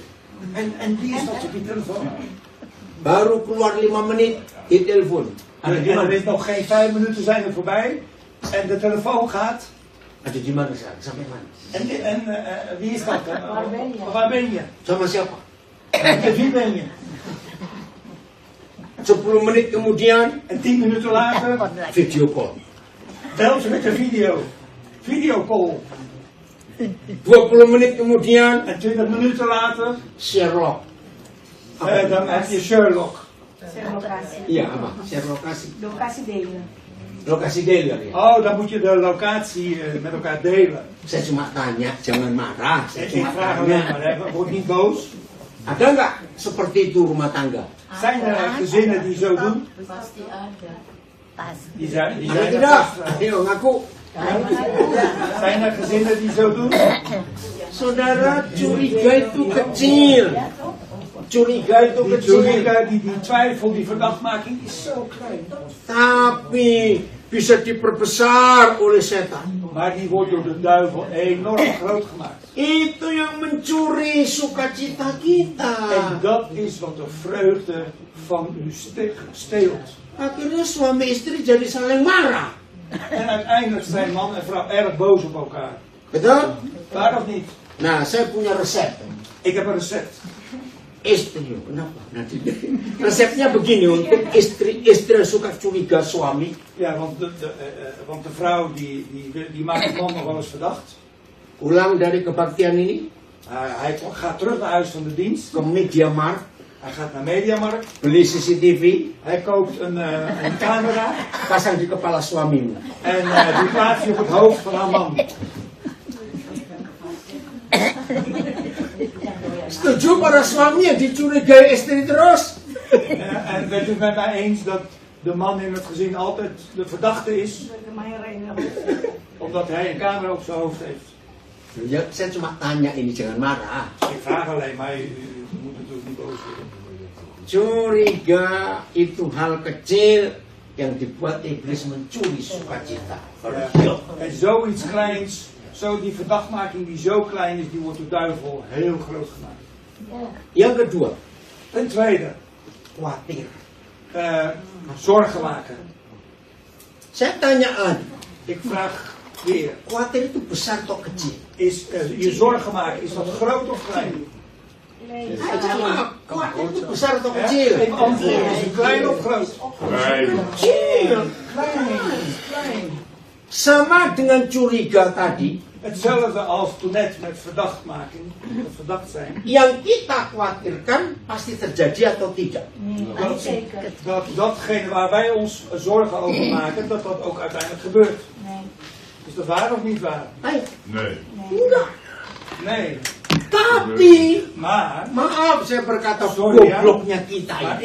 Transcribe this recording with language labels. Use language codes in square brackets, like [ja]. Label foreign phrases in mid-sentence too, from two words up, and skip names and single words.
[nl] En wie is dat op je telefoon? [id] Baru keluar 5 menit, di telepon. Ada di [nl] En er [id] mana? [nl] is nog geen 5 minuten zijn er voorbij. En de telefoon gaat. [id] Ada di mana sekarang? Sampai mana? [nl] En wie is dat? Waar ben je? Waar ben je? [id] Sama siapa? [nl] Met wie ben je? [id] 10 menit kemudian, [nl] En 10 minuten later [en] video call. [nl] belt ze met een video. Videocall. [id] 20 menit kemudian, [nl] En 20 minuten later, Sherlock. dan heb je Sherlock. Locatie. [id] Iya, apa? Sherlock kasih. [nl] Locatie delen. [id] Lokasi dealer ya. [nl] Oh, dan moet je de locatie met elkaar delen. [id] Saya cuma tanya, jangan marah. Saya [nl] Ik [id] cuma [nl] vraag alleen maar, [id] tanya. [nl] hè, word niet boos. [id] Ada nggak seperti itu rumah tangga? [nl] Zijn er gezinnen die zo doen? Die zijn [id] Ada [nl] er [id] tidak? [nl] vast. [id] Ayo ngaku. [nl] Zijn er gezinnen die zo doen? [id] Saudara, curiga itu kecil. Curiga itu [nl] Die [id] kecil. curiga, [nl] die twijfel, die verdachtmaking is zo klein. [id] Tapi bisa diperbesar oleh setan. [nl] Maar die wordt door de duivel enorm groot gemaakt. [id] Itu yang mencuri sukacita kita. [nl] En dat is wat de vreugde van u steelt. [id] Akhirnya suami istri jadi saling marah. [nl] En uiteindelijk zijn man en vrouw erg boos op elkaar. [id] Betul? [nl] Waar of niet? [id] Nah, saya punya resep. [nl] Ik heb een recept. [id] Istri, kenapa? Nanti resepnya begini untuk istri yang suka curiga suami. [nl] Ja, want de vrouw die maakt de man nog wel eens verdacht. [id] Pulang dari kebaktian ini [nl] Hij gaat terug naar huis van de dienst. [id] ke Mediamarkt, [nl] Hij gaat naar Mediamarkt. [id] beli CCTV, [nl] Hij koopt een camera. [id] pasang di kepala suamimu. [nl] En die plaatst je op het hoofd van haar man. [id] Setuju para suami yang dicurigai istri terus? [nl] En bent u het met mij eens dat de man in het gezin altijd de verdachte is? Omdat hij een camera op zijn hoofd heeft. [id] Ya, saya cuma tanya ini, jangan marah. [nl] Ik vraag alleen, maar u moet natuurlijk niet boos worden. [id] Curiga itu hal kecil yang dibuat iblis mencuri sukacita. [nl] Ja. En zoiets kleins, die verdachtmaking die zo klein is, die wordt door de duivel heel groot gemaakt. [id] Yang kedua, [nl] Ten tweede, [id] Khawatir. [nl] zorgen maken. [id] Saya tanya Anda, [nl] Ik vraag weer, [id] khawatir itu besar atau kecil? [nl] is je zorgen maken, is dat groot of klein? [id] Khawatir itu besar atau kecil? [nl] Een antwoord, is het klein of groot? [id] Kecil. [nl] Klein. [id] Sama dengan curiga tadi, [nl] Hetzelfde als toen net met verdachtmaking, met verdacht zijn. [id] yang kita khawatirkan pasti terjadi atau tidak? [nl] Nee, zeker. Datgene waar wij ons zorgen over maken, dat dat ook uiteindelijk gebeurt. Nee. Is dat waar of niet waar? [id] Ayo, [nl] Nee. [id] enggak. [nl] Nee. [id] Tapi, [nl] Maar, [id] maaf saya berkata [nl] Sorry, ya. [id] gobloknya kita [nl] maar